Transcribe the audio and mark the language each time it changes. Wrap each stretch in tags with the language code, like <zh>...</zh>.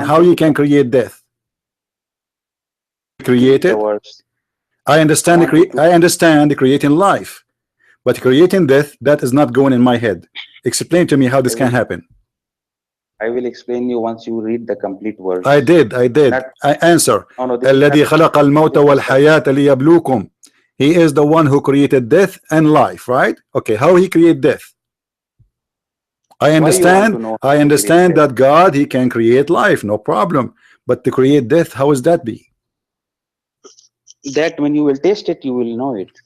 <en>How you can create death? Created. I understand creating life, but creating death, that is not going in my head. Explain to me how this can happen. I will explain you once you read the complete verse. I did. I answer.</en> <ar>الذي خلق الموت والحياة ليبلوكم.</ar> <en>He is the one who created death and life, right? Okay, how he create death? I understand that God, he can create life, no problem. But to create death, how is that be? That when you will taste it, you will know it.</en>